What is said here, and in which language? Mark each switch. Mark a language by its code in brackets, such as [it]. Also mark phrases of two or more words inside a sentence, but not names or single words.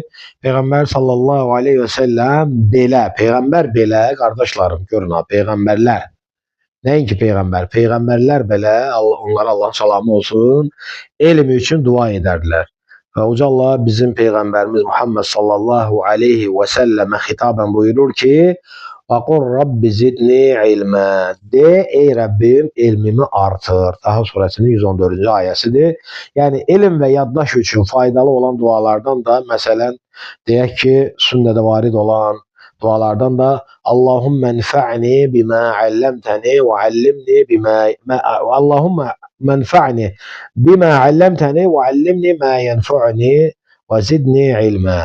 [az] Peyğəmbər [ar] صلى الله عليه و سلم [az] belə, Peyğəmbər belə, qardaşlarım, görün ha, Peyğəmbərlər. Nəinki Peyğəmbər, Peyğəmbərlər belə, onlara Allahın salamı olsun, elmi üçün dua edərdilər. Və Uca Allah bizim Peyğəmbərimiz Muhammed [ar] صلى الله عليه و سلم [az] xitabən buyurur ki, [ar] وَقُلْ رَبِّ زِدْنِي عِلْمًا De, [az] ey Rəbbim, elmimi artır. Taha surəsinin 114-cü ayəsidir. Yəni, elm və yaddaş üçün faydalı olan dualardan da, məsələn, deyək ki, sünnədə varid olan dualardan da [ar] اللهم انفعني بما علمتني و علمني بما اللهم منفعني بما علمتني و علمني ما ينفعني و زدني علما.